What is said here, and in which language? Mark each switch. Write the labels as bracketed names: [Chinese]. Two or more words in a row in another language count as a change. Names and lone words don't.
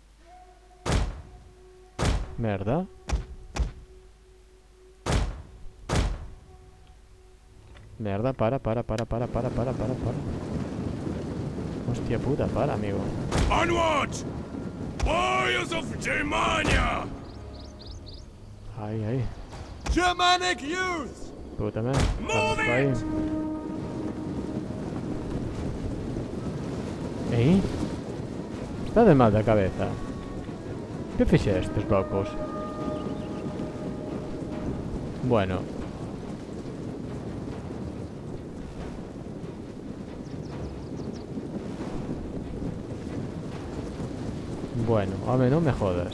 [Galician] Merda. Merda, para. Hostia puta, para, amigo. [English] On watch! Warriors of Germania! [Spanish] Ahí. [English] Germanic youth! [Galician] Puta merda. Vamos por aí. ¿Eh? Está de mal da cabeza. Que fixestes, locos? Bueno. Bueno, home, non [Spanish] me jodas.